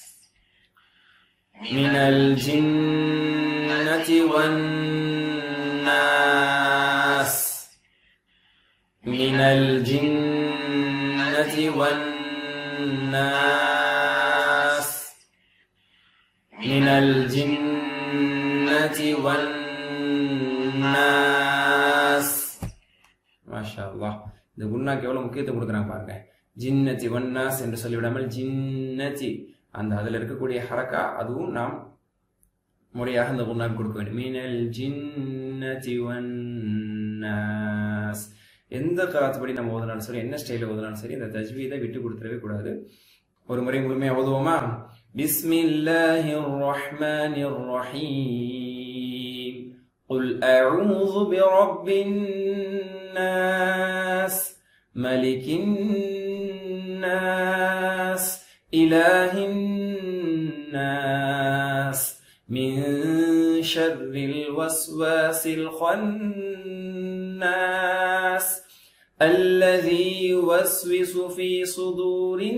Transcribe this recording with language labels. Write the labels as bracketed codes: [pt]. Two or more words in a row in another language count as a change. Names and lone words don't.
[ar] من الجنة والناس من الجنة والناس من الجنة والناس ما شاء الله [ta] இந்த குன்னாக்கு எவ்வளவு முக்கியத்துவம் கொடுக்குறாங்க பாருங்க [ar] الجنة والناس [ta] என்று சொல்லிவிடாமல் ஜின்னதி அந்த அதில் இருக்கக்கூடிய ஹரக்கா அதுவும் நாம் முறையாக அந்த குன்னாக்கு கொடுக்க வேண்டும் [ar] من الجنة والناس [ta] எந்த கராத்துப்படி நம்ம ஓதுனாலும் சரி என்ன ஸ்டைலில் ஓதுனாலும் சரி இந்த தஜ்வீதை விட்டு கொடுத்துடவே கூடாது ஒரு முறை முழுமையாக ஓதுவோமா [ar] بسم الله الرحمن الرحيم قل أعوذ برب الناس ملك الناس إله الناس من شر الوسواس الخناس الذي يوسوس في صدور